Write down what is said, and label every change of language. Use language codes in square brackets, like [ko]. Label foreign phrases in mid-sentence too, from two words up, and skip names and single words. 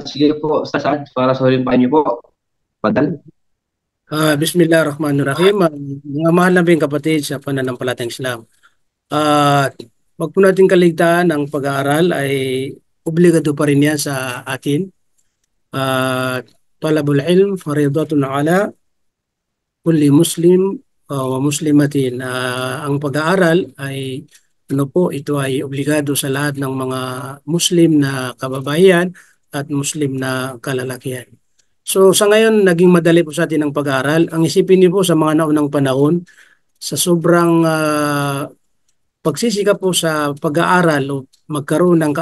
[tl] Sige po, Ustad Saad, para sa huling payo niyo po. Padal. [ar] بسم الله الرحمن الرحيم. [tl] Mga mahal na kapatid sa pananampalatayang Islam. At wag po natin kaligtaan ang pag-aaral ay obligado pa rin yan sa atin. [ar] At طلب العلم فريضة على كل مسلم ومسلمة. [tl] Ang pag-aaral ay ano po, ito ay obligado sa lahat ng mga Muslim na kababayan at Muslim na kalalakihan. So sa ngayon, naging madali po sa atin ang pag-aaral. Ang isipin niyo po sa mga naunang panahon, sa sobrang pagsisikap po sa pag-aaral o magkaroon ng